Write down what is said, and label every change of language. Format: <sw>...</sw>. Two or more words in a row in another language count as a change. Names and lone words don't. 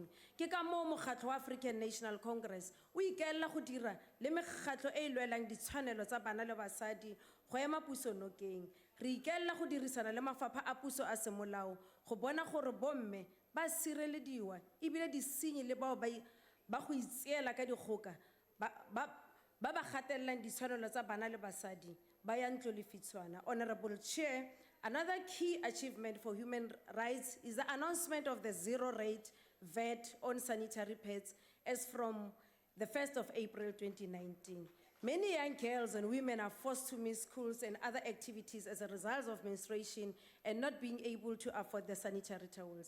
<tn>Ke ka moo mokgatlo wa African National Congress o ikaela go dira le mekgatlo e e lwelang ditshwanelo tsa bana le basadi go ema puso nokeng. Re ikaela go dirisana le mafapha a puso a semolao go bona gore bomme ba sirelediwa ebile disenyi le bao ba go itseela ka dikgoka ba gatellang ditshwanelo tsa bana le basadi ba ya ntlo le fitshwana.</tn> <en>Honorable Chair, another key achievement for human rights is the announcement of the zero rate VAT on sanitary pads as from the 1st of April 2019. Many young girls and women are forced to miss schools and other activities as a result of menstruation and not being able to afford the sanitary towels.</en>